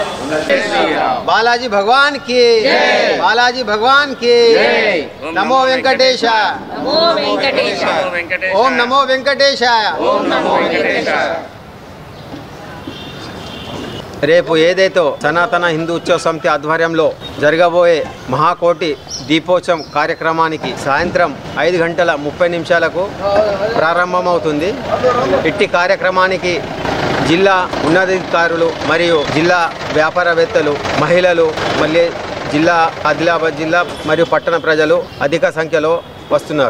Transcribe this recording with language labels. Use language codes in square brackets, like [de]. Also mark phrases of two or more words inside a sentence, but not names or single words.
[hi] बालाजी भगवान की बालाजी भगवान की [sa] नमो वेंकटेशाय ओम नमो वेंकटेशाय [te] రేపు ఏదైతే సనాతన హిందూ ఉత్సవ సమితి ఆధ్వర్యంలో జరగబోయే మహాకోటి దీపోత్సవం కార్యక్రమానికి సాయంత్రం 5:30 ప్రారంభమవుతుంది. ఇట్టి కార్యక్రమానికి జిల్లా ఉన్నతాధికారులు మరియు జిల్లా వ్యాపారవేత్తలు, మహిళలు, మళ్ళీ జిల్లా ఆదిలాబాద్ జిల్లా మరియు పట్టణ ప్రజలు అధిక సంఖ్యలో వస్తున్నారు.